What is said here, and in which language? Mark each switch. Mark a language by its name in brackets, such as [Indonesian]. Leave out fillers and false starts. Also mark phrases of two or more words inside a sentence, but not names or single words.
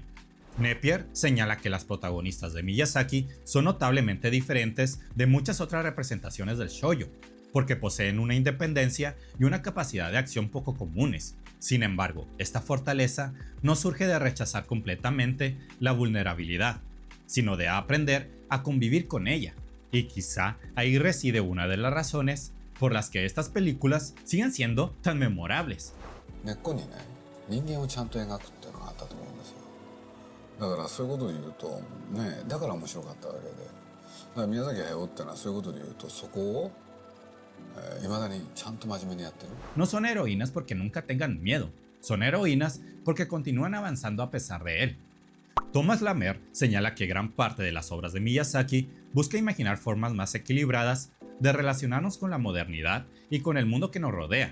[Spanish] Napier señala que las protagonistas de Miyazaki son notablemente diferentes de muchas otras representaciones del shoujo, porque poseen una independencia y una capacidad de acción poco comunes. Sin embargo, esta fortaleza no surge de rechazar completamente la vulnerabilidad, sino de aprender a convivir con ella. Y quizá ahí reside una de las razones por las que estas películas siguen siendo tan memorables. [Japanese] 根っこにね、人間をちゃんと描くっていうのがあったと思うんですよ。だからそういうことで言うとね、だから面白かったわけで、だから宮崎駿っていうのはそういうことで言うとそこを未だにちゃんと真面目にやってる。 [Spanish] No son heroínas porque nunca tengan miedo, son heroínas porque continúan avanzando a pesar de él. Thomas Lamer señala que gran parte de las obras de Miyazaki busca imaginar formas más equilibradas de relacionarnos con la modernidad y con el mundo que nos rodea.